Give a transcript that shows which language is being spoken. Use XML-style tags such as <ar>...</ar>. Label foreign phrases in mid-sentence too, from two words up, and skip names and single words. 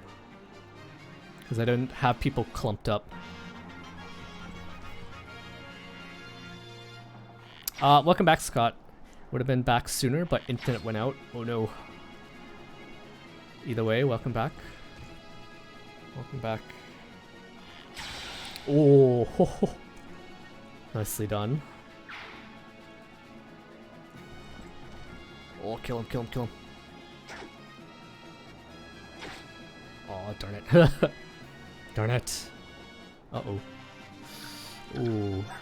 <en>Because I didn't have people clumped up. Welcome back, Scott. Would have been back sooner, but Infinite went out. Oh no. Either way, welcome back. Welcome back. Oh, ho, ho. Nicely done. Oh, kill him, kill him, kill him. Oh, darn it. Darn it. Uh-oh. Ooh.</en>